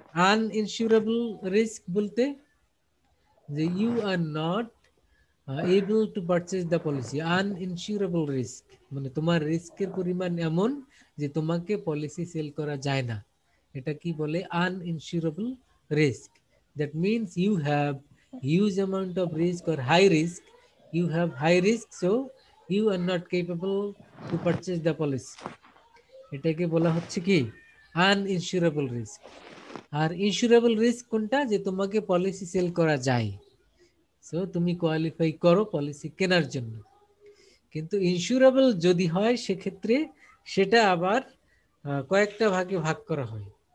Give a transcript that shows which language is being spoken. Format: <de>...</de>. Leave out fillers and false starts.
<bn>আনইনসিউরেবল risk বলতে যে</bn> <en>you are not able to purchase the policy,</en> <bn>uninsurable risk, মানে তোমার রিস্কের পরিমাণ এমন যে তোমাকে পলিসি সেল করা যায় না, এটা কি বলে uninsurable risk.</bn> <en>That means you have huge amount of risk or high risk, you have high risk, so you are not capable to purchase the policy.</en> <bn>এটাকে বলা হচ্ছে কি uninsurable risk. আর ইন্স্যুরেবল রিস্ক কোনটা, যে তোমাকে পলিসি সেল করা যায়, so তুমি কোয়ালিফাই করো পলিসি কেনার জন্য। কিন্তু ইন্স্যুরেবল যদি হয় সেক্ষেত্রে সেটা আবার কয়েকটা ভাগে ভাগ করা হয়।</bn>